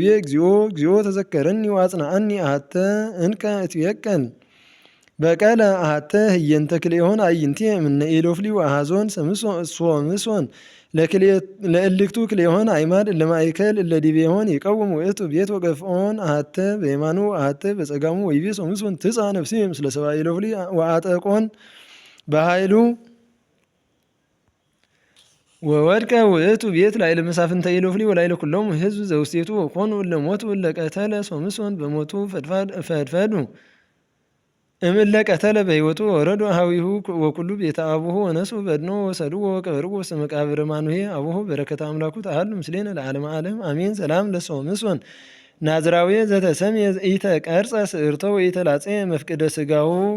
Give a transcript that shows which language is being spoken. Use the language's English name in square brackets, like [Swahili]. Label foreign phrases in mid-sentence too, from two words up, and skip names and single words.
[Geez] እግዚኦ ተዘከረኒ ወአጽንዓኒ አሐተ እንከ እትቤቀል በቀለ አሐተ ህየንተ ክልኤሆን አዕይንቴ እምነ ኢሎፍሊ ወአሐዞን ሶምሶን ለእልክቱ ክልኤሆን አዕማድ እለ ማእከል እለ ዲቤሆን ይቀውም ውእቱ ቤት ወገፍኦን አሐተ በየማኑ አሐተ በጸጋሙ ወይቤ ሶምሶን ትጽአ ነፍሴ ምስለ ሰብአ ኢሎፍሊ ወአጠቆን በኃይሉ ወወድቀ ውእቱ ቤት ላዕለ መሳፍንተ ኢሎፍሊ ወላዕለ ኩሎሙ ሕዝብ ዘውስቴቱ ወኮኑ እለ ሞቱ እለ ቀተለ ሶምሶን በሞቱ ፈድፈዱ እምእለ ቀተለ በሕይወቱ ወረዱ አኀዊሁ ወኩሉ ቤተ አቡሁ ወነሱ በድኖ ወሰድዎ ወቀበርዎ ውስተ መቃብረ ማኑሄ አቡሁ በረከተ አምላኩ ተሃሉ ምስሌነ ለዓለመ ዓለም አሜን። ሰላም ለሶምሶን ናዝራዊ ዘተሰምየ ኢተቀርጸ ስእርቶ ወኢተላጼ መፍቅደ ሥጋሁ